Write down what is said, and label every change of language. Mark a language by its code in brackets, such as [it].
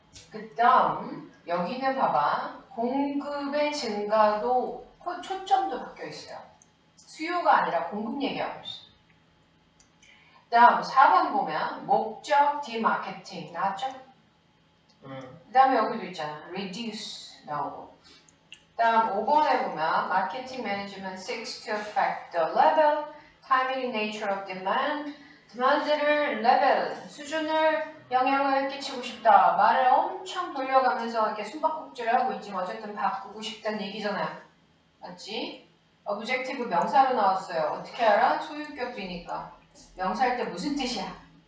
[ko] 그 다음 여기는 봐봐. 공급의 증가도 초점도 바뀌어 있어요. 수요가 아니라 공급 얘기하고 있어. 그 다음 4번 보면 목적 디마케팅 나왔죠? 그 다음에 여기도 있잖아. reduce 나오고. 다음 5번에 보면 [en] 마케팅 매니지먼트 seeks to affect the level, timing, nature of demand. [ko] demand를 레벨, 수준을 영향을 끼치고 싶다. 말을 엄청 돌려가면서 이렇게 숨바꼭질을 하고 있지만 어쨌든 바꾸고 싶다는 얘기잖아요. 맞지? objective 명사로 나왔어요. 어떻게 알아? 소유격이니까. 명사일 때 무슨 뜻이야?